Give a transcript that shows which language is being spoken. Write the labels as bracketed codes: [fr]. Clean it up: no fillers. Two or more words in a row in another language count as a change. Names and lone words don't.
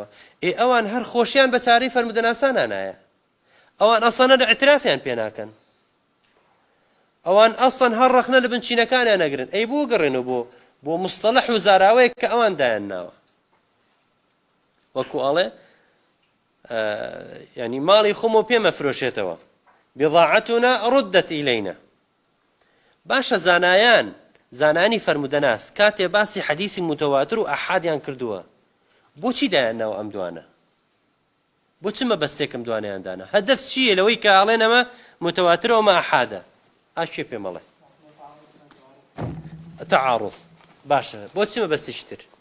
[ckb] ئەوان هەر خۆشیان بە چارەی فەرمودەناسانان نایە ئەوان ئەسڵەن ئیترافیان پێ ناکەن ئەوان ئەسڵەن هەر ڕەخنە لە بنچینەکانیان نەگرن ئەی بۆ گەڕێنەوە بۆ مستەڵح و زاراوەیەک کە ئەوان دایانناوە وەکو ئەڵێ ینی ماڵی خۆمە پێمە فرۆشێتەوە [ar] بضاعتنا ردت إلينا. [ckb] باشە زانانی فەرمودەناس کاتێ باسی حەدیثی متەواتر و ئاحادیان کردووە بۆچی دایانناوە ئەم دوانە بۆ چ مەبەستێکم دوانیان دانا هەدەف چییە لەوەی کە ئاڵێن ئەمە متەواترە و ئەمە ئاحادە ئاشێ پێ مەڵێ تعارض باشە بۆ چی مەبەستیشتر